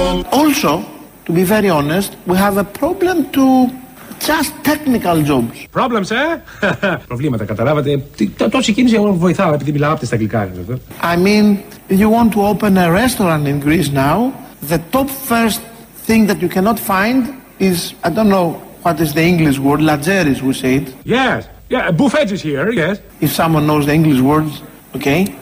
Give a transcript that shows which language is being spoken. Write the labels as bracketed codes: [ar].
[en] Also, to be very honest, we have a problem to just technical jobs. Problems, eh? [el] Προβλήματα, καταλάβατε. Τόση κίνηση εγώ βοηθάω, επειδή μιλάω από τα αγγλικά. [en] I mean, you want to open a restaurant in Greece now, the top first thing that you cannot find is, I don't know what is the English word, lageris, we say it. Yes, yeah, buffet is here, yes. If someone knows the English words, okay.